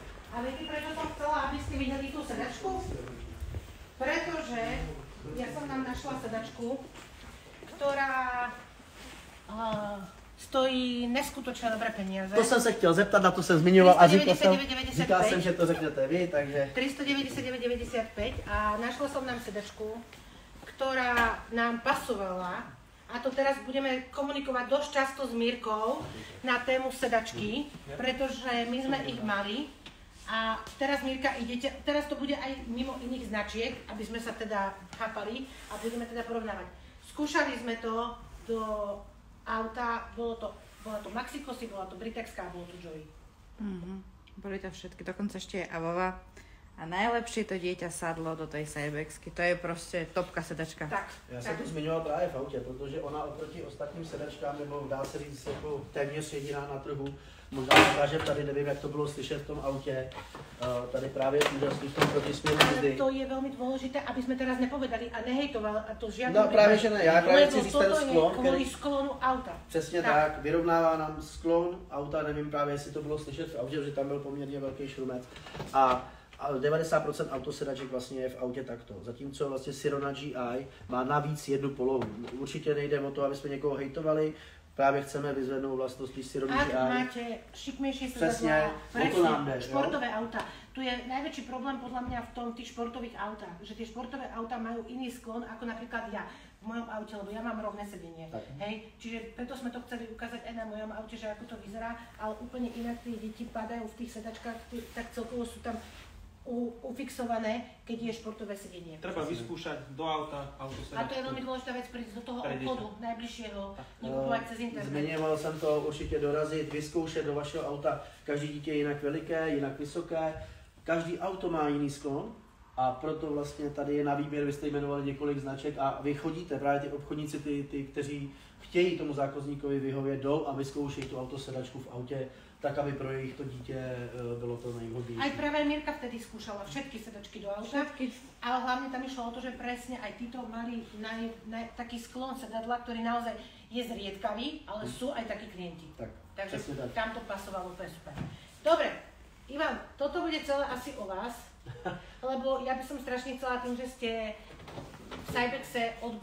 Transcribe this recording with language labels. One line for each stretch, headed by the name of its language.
Slovak: A viete, prečo som chcela, aby ste videli tú sedačku? Pretože ja som nám našla sedačku, ktorá stojí neskutočne dobré peniaze.
Czech: To jsem se chtěl zeptat, na to jsem zmiňoval a říkal
Slovak: $399,95.
Czech: jsem, že to řeknete vy, takže...
Slovak: 399,95 a našla som nám sedačku, ktorá nám pasovala. A to teraz budeme komunikovať dosť často s Mírkou na tému sedačky, pretože my sme ich mali. A teraz Mírka idete, teraz to bude aj mimo iných značiek, aby sme sa teda chápali a budeme teda porovnávať. Skúšali sme to do auta, bola to Maxikosy, bola to Britexka a bolo to Joy. Boli to všetky, dokonca ešte je Avova. A najlepšie to dieťa sadlo do tej Cybexky, to je prostě topka sedačka. Tak,
Czech: Já jsem to zmiňoval právě v autě, protože ona oproti ostatním sedačkám, nebo dá se říct jako téměř jediná na trhu, možná ukáže tady, nevím, jak to bylo slyšet v tom autě, tady právě úžasný v tom protisměru jízdy.
Slovak: ale to je veľmi dôležité, aby sme teraz nepovedali a nehejtovali a to žiadne.
Czech: No právě, že ne, já právě chci říct ten sklon, kvůli sklonu auta. Přesně tak, vyrovnává nám sklon auta, nevím právě, jestli to bylo slyšet v autě, že tam byl poměrně velký šrumec. A 90% autosedaček vlastně je v autě takto, zatímco vlastně Sirona GI má navíc jednu polohu. Určitě nejde o to, aby jsme někoho hejtovali, právě chceme vyzvednout vlastnosti Sirony GI.
Slovak: Ak máte šikmejšie sedadlá, presne, športové auta. Tu je najväčší problém podľa mňa v tom tých športových autách, že tie športové auta majú iný sklon ako napríklad ja v mojom aute, lebo ja mám rovné sedenie. Hej, čiže preto sme to chceli ukázať aj na mojom aute, že ako to vyzerá, ale úplne inak tie deti padajú v tých sedačkách, tak celkovo sú tam ufixované, keď je športové sedenie. Treba vyskúšať do auta autosedačku. A to je veľmi dôležitá vec prísť do toho obchodu najbližšieho, nekupovať cez internet.
Czech: Zmiňoval jsem to, určitě dorazit, vyzkoušet do vašeho auta. Každý dítě je jinak veliké, jinak vysoké, každý auto má jiný sklon a proto vlastně tady je na výběr, vy jste jmenovali několik značek a vy chodíte, právě ty obchodníci, ty kteří chtějí tomu zákazníkovi vyhovět, jdou a vyzkoušejí tu autosedačku v autě, tak, aby pro jejich to dítě bylo to nejvhodnější.
Slovak: Aj práve Mírka vtedy skúšala všetky sedačky do auta, ale hlavne tam išlo o to, že presne aj títo mali taký sklon sedadla, ktorý naozaj je zriedkavý, ale sú aj takí klienti. Takže tam to pasovalo úplne super. Dobre, Ivan, toto bude celé asi o vás, lebo ja by som strašne chcela tým, že ste v Cybexe